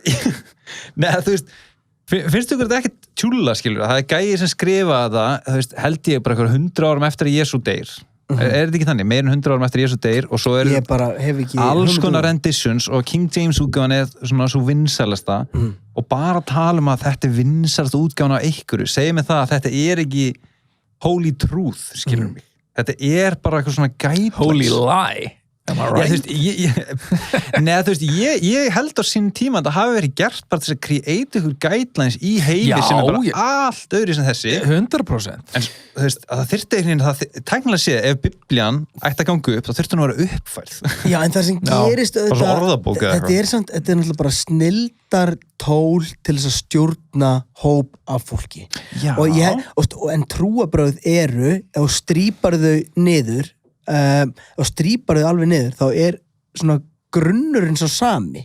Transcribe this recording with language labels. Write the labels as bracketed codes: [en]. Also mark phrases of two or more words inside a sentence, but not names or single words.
[is] Nei, þú veist finnst ykkur þetta ekkert tjúlla, skilur það er gæji sem skrifa þetta, þú veist, held ég bara 100 árum eftir að Jesú deyr er þetta ekki þannig, meir en 100 árum eftir Jesú deyr og svo eru alls konar renditions og King James útgáfan er svona svo vinsælasta og bara tala um að þetta er vinsælasta útgáfan á einhverju, segja mig það að þetta er ekki [en] holy truth, [is] skilur mig þetta er bara eitthvað svona guidelines [en] holy lie am I right? [is] Þú veist, ég held á sín tíma að það hafi verið gert bara til að create ykkur guidelines í heimi sem er bara allt öðru sem þessi 100% en þú veist, að það þyrfti einhvern veginn tæknilega séð, ef Biblían ætti að ganga upp þá þyrfti hún að vera uppfærð já, en það sem gerist þetta er náttúrulega bara snildar tól til þess að stjórna hóp af fólki en trúarbrögð eru ef strípar þau niður og strípar þau alveg niður þá er svona grunnurinn svo sami